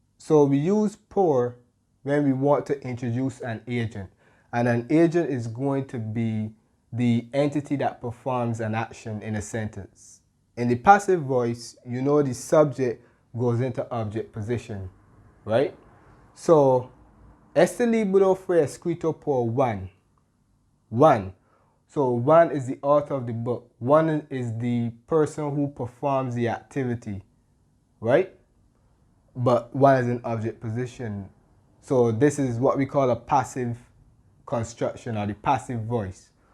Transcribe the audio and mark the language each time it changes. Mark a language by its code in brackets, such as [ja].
[en] So we use por when we want to introduce an agent. And an agent is going to be the entity that performs an action in a sentence. In the passive voice, you know the subject goes into object position, right? So [es] este libro fue escrito por Juan. Juan. [en] So Juan is the author of the book. Juan is the person who performs the activity, right? But Juan is in object position. So this is what we call a passive construction, or the passive voice.